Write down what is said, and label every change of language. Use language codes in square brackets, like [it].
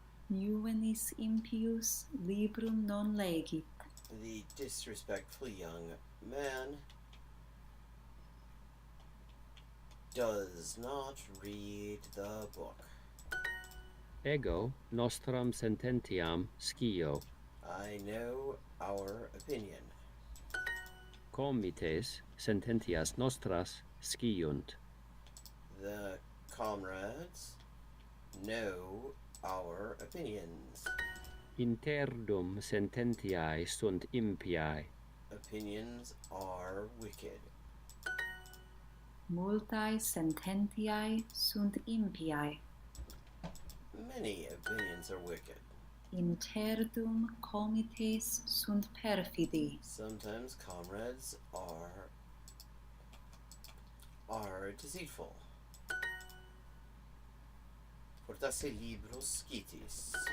[la] Juvenis impius librum non legit. [en] The disrespectful young man does not read the book. [la] Ego nostram sententiam scio. [en] I know our opinion. [la] Comites sententias nostras sciunt. [en] The comrades know our opinions. [la] Interdum sententiae sunt impiae. [en] Opinions are wicked. [la] Multae sententiae sunt impiae. [en] Many opinions are wicked. [la] Interdum comites sunt perfidi. [en] Sometimes comrades are deceitful. [la] Fortasse libros scitis.